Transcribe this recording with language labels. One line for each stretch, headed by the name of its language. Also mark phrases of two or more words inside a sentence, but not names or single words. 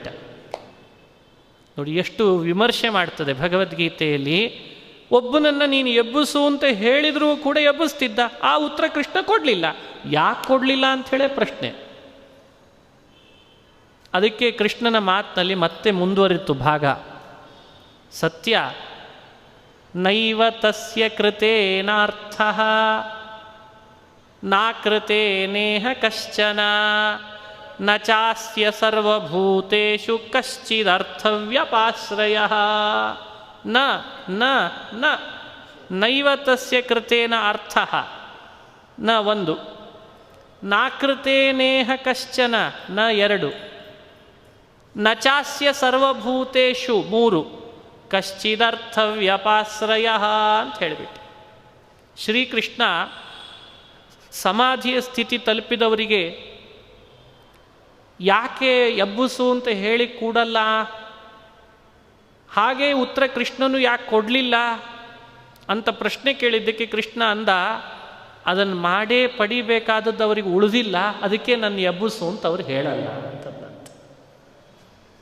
Kannada: ನೋಡಿ ಎಷ್ಟು ವಿಮರ್ಶೆ ಮಾಡ್ತದೆ ಭಗವದ್ಗೀತೆಯಲ್ಲಿ. ಒಬ್ಬನನ್ನು ನೀನು ಎಬ್ಬಿಸು ಅಂತ ಹೇಳಿದರೂ ಕೂಡ ಎಬ್ಬಿಸ್ತಿದ್ದ, ಆ ಉತ್ತರ ಕೃಷ್ಣ ಕೊಡಲಿಲ್ಲ. ಯಾಕೆ ಕೊಡಲಿಲ್ಲ ಅಂಥೇಳೇ ಪ್ರಶ್ನೆ. ಅದಕ್ಕೆ ಕೃಷ್ಣನ ಮಾತಿನಲ್ಲಿ ಮತ್ತೆ ಮುಂದುವರಿತು ಭಾಗ.
Sanskrit: ಸತ್ಯ ನೈವ ತಸ್ಯ ಕೃತೇನಾರ್ಥಃ ನಾಕೃತೇನೇಹ ಕಶ್ಚನ ನ ಚಾಸ್ಯ ಸರ್ವಭೂತೇಷು ಕಶ್ಚಿದರ್ಥವ್ಯಪಾಶ್ರಯಃ ನ ನ ನ ನೈವ ತಸ್ಯ ಕೃತೇನ ಅರ್ಥಃ ನ 1, ನಾಕೃತೇನೇಹ ಕಶ್ಚನ ನ 2, ನ ಚಾಸ್ಯ ಸರ್ವಭೂತೇಷು 3, ಕಶ್ಚಿದರ್ಥವ್ಯಪಾಶ್ರಯ
Kannada: ಅಂತ ಹೇಳಿಬಿಟ್ಟು ಶ್ರೀಕೃಷ್ಣ ಸಮಾಧಿಯ ಸ್ಥಿತಿ ತಲುಪಿದವರಿಗೆ ಯಾಕೆ ಎಬ್ಬಿಸು ಅಂತ ಹೇಳಿ ಕೂಡಲ್ಲ, ಹಾಗೆ ಉತ್ತರ ಕೃಷ್ಣನು ಯಾಕೆ ಕೊಡಲಿಲ್ಲ ಅಂತ ಪ್ರಶ್ನೆ ಕೇಳಿದ್ದಕ್ಕೆ ಕೃಷ್ಣ ಅಂದ, ಅದನ್ನು ಮಾಡೇ ಪಡಿಬೇಕಾದದ್ದು ಅವರಿಗೆ ಉಳಿದಿಲ್ಲ, ಅದಕ್ಕೆ ನನ್ನ ಎಬ್ಬಿಸು ಅಂತ ಅವ್ರು ಹೇಳಲ್ಲ ಅಂತಂದಂತೆ.